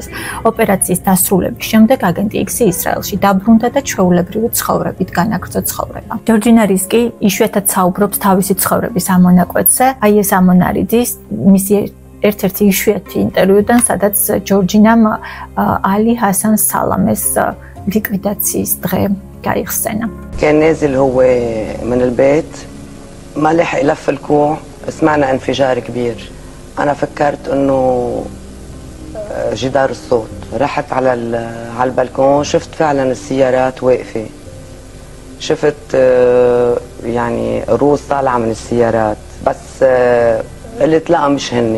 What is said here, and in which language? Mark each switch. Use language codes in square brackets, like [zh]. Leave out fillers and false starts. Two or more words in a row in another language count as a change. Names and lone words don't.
[ka] ოპერაციის დასრულების შემდეგ აგენტი იქსი ისრაელში დაბრუნდა და ჩვეულებრივი ცხოვრებით განაგრძო ცხოვრება. ჯორჯინა რისკი იშვიათად საუბრობს თავისი ცხოვრების ამონაკვეთზე. აი ეს ამონარიდის მისი ერთ-ერთი იშვიათი ინტერვიუდან, სადაც ჯორჯინამ ალი ჰასან سالامის ლიკვიდაციის დღე გაიხსენა. [ar] كان نازل هو من البيت ما لحق يلف الكوع سمعنا انفجار كبير. أنا فكرت إنه جدار الصوت. رحت على البلكون شفت فعلا السيارات واقفة. شفت يعني روس طالعة من السيارات بس قلت لا مش هني.